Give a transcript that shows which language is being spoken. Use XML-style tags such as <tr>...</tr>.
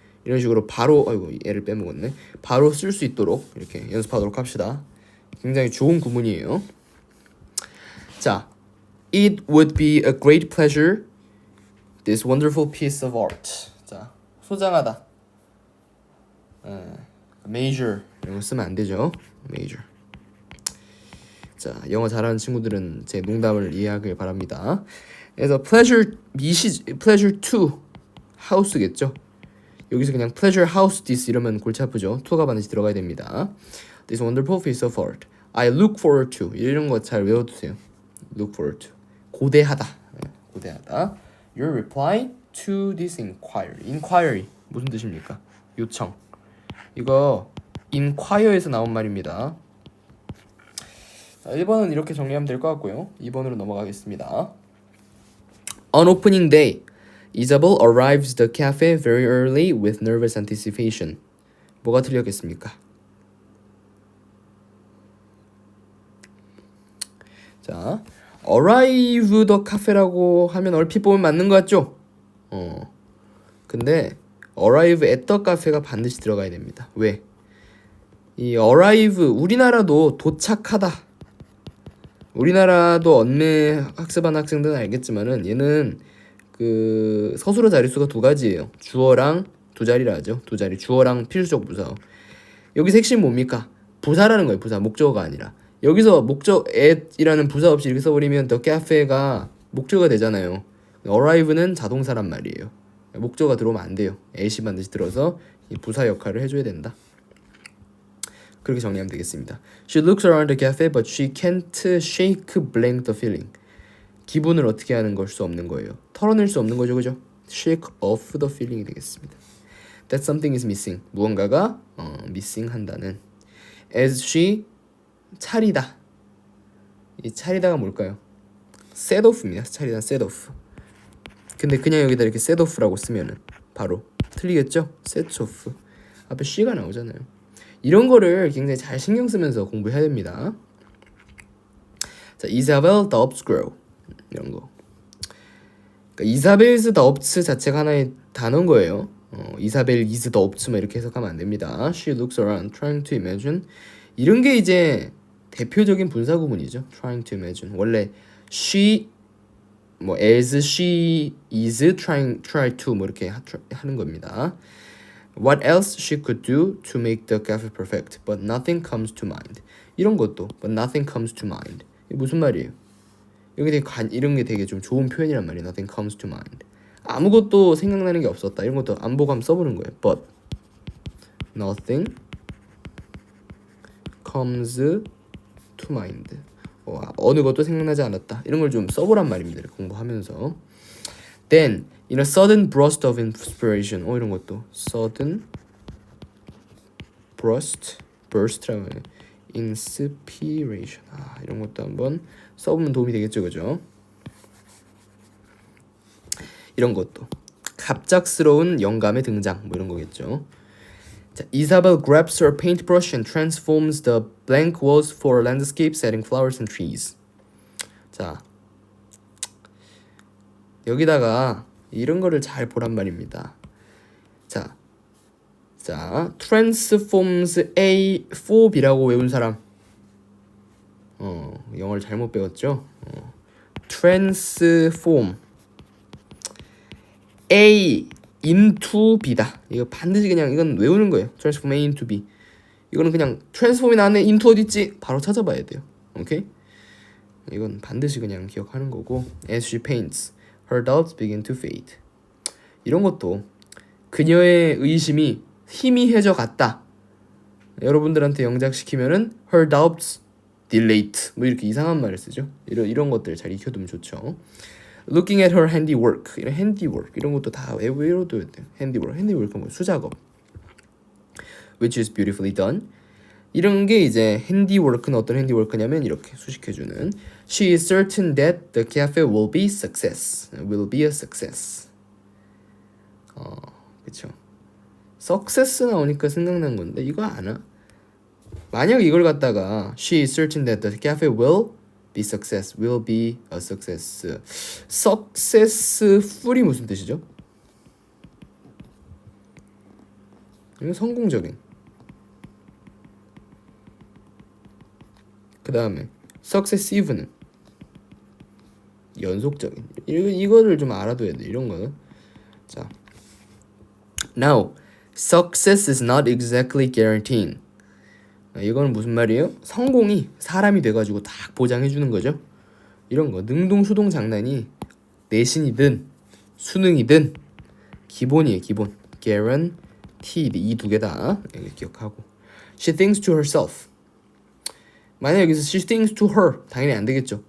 <ko>이런 식으로 바로 얘를 빼먹었네. 바로 쓸 수 있도록 이렇게 연습하도록 합시다. 굉장히 좋은 구문이에요.</ko> <en>자, It would be a great pleasure. This wonderful piece of art. 자,</en> <ko>소장하다. Major 이런 거 쓰면 안 되죠.</ko> <en>Major.</en> <ko>자, 영어 잘하는 친구들은 제 농담을 이해하길 바랍니다. 그래서 pleasure to house겠죠. 여기서 그냥 pleasure house this 이러면 골치 아프죠. to가 반드시 들어가야 됩니다.</ko> <en>This wonderful piece of art. I look forward to.</en> <ko>이런 거 잘 외워두세요.</ko> <en>Look forward to.</en> <ko>고대하다. 고대하다.</ko> <en>Your reply to this inquiry.</en> <ko>Inquiry 무슨 뜻입니까? 요청. 이거 inquire에서 나온 말입니다. 자, 1번은 이렇게 정리하면 될 것 같고요. 2번으로 넘어가겠습니다.</ko> <en>On opening day, Isabel arrives the cafe very early with nervous anticipation.</en> <ko>뭐가 틀렸겠습니까? 자, arrive the cafe라고 하면 얼핏 보면 맞는 것 같죠? 근데</ko> <en>arrive at the cafe</en> <ko>가 반드시 들어가야 됩니다. 왜? 이 arrive 우리나라도 도착하다. 우리나라도 언매 학습하는 학생들은 알겠지만은 얘는 그 서술어 자릿수가 두 가지예요. 주어랑 두 자리라 하죠. 두 자리. 주어랑 필수적 부사. 여기서 핵심 뭡니까? 부사라는 거예요. 부사. 목적어가 아니라. 여기서 목적 at이라는 부사 없이 이렇게 써버리면 the cafe가 목적어가 되잖아요. arrive는 자동사란 말이에요. 목적어가 들어오면 안 돼요. at이 반드시 들어서 이 부사 역할을 해줘야 된다. 그렇게 정리하면 되겠습니다.</ko> <en>She looks around the cafe, but she can't shake blank the feeling.</en> <ko>기분을 어떻게 하는 걸 수 없는 거예요. 털어낼 수 없는 거죠, 그죠?</ko> <en>Shake off the feeling이</en> <ko>되겠습니다.</ko> <en>That something is missing.</en> <ko>무언가가 missing 한다는.</ko> <en>As she</en> <ko>차리다. 이 차리다가 뭘까요? set off입니다. 차리다 set off. 근데 그냥 여기다 이렇게 set off라고 쓰면은 바로 틀리겠죠?</ko> <en>set off.</en> <ko>앞에 she가 나오잖아요. 이런 거를 굉장히 잘 신경 쓰면서 공부해야 됩니다. 자, Isabel the obscure 이런 거. 그러니까 이사벨's the obs 자체가 하나의 단어인 거예요. 이사벨 is the obs 뭐 이렇게 해석하면 안 됩니다.</ko> <en>She looks around trying to imagine.</en> <ko>이런 게 이제 대표적인 분사 구문이죠.</ko> <en>Trying to imagine.</en> <ko>원래 she 뭐</ko> <en>as she is try to</en> <ko>뭐 이렇게 하는 겁니다.</ko> <en>What else she could do to make the cafe perfect, but nothing comes to mind.</en> <ko>이런 것도</ko> <en>but nothing comes to mind.</en> <ko>이게 무슨 말이에요? 이런 게 되게 좀 좋은 표현이란 말이에요.</ko> <en>Nothing comes to mind.</en> <ko>아무것도 생각나는 게 없었다. 이런 것도 안 보고 한번 써보는 거예요. But nothing comes to mind. 어느 것도 생각나지 않았다. 이런 걸 좀 써보란 말입니다. 공부하면서.</ko> <en>Then, in a sudden burst of inspiration.</en> <ko>이런 것도 sudden burst라고 해요.</ko> <en>inspiration.</en> <ko>이런 것도 한번 써보면 도움이 되겠죠, 그죠? 이런 것도 갑작스러운 영감의 등장, 뭐 이런 거겠죠.</ko> <en>자, Isabel grabs her paintbrush and transforms the blank walls for landscape setting flowers and trees.</en> <ko>자, 여기다가 이런 거를 잘 보란 말입니다. 자, transforms A for B라고 외운 사람. 영어를 잘못 배웠죠. transform A into B다. 이거 반드시 그냥 이건 외우는 거예요. transform A into B. 이거는 그냥 transform이 나왔네. into 어디 있지? 바로 찾아봐야 돼요. 오케이? 이건 반드시 그냥 기억하는 거고.</ko> <en>As she paints, her doubts begin to fade.</en> <ko>이런 것도 그녀의 의심이 희미해져 갔다. 여러분들한테 영작시키면은</ko> <en>her doubts delayed</en> <ko>뭐 이렇게 이상한 말을 쓰죠. 이런 것들 잘 익혀두면 좋죠.</ko> <en>Looking at her handiwork</en> <ko>이런 handiwork 이런 것도 다 외워둬야 돼요. handiwork은 뭐 수작업.</ko> <en>Which is beautifully done.</en> <ko>이런 게 이제 handiwork는 어떤 handiwork냐면 이렇게 수식해주는</ko> <en>She is certain that the cafe will be success. Will be a success.</en> <ko>그쵸. success 나오니까 생각난 건데 이거 아나? 만약 이걸 갖다가</ko> <en>She is certain that the cafe will be success. Will be a success.</en> <ko>successful이 무슨 뜻이죠? 이거 성공적인. 그 다음에 successive는 연속적인. 이거를 좀 알아둬야 돼. 이런 거는.</ko> <en>자, now success is not exactly guaranteeing.</en> <ko>이거는 무슨 말이에요? 성공이 사람이 돼가지고 딱 보장해주는 거죠. 이런 거 능동수동 장난이 내신이든 수능이든 기본이에요. 기본. guaranteed 이 두 개 다 기억하고.</ko> <en>She thinks to herself.</en> <ko>만약 여기서</ko> <en>she thinks to her</en> <ko>당연히 안 되겠죠.</ko>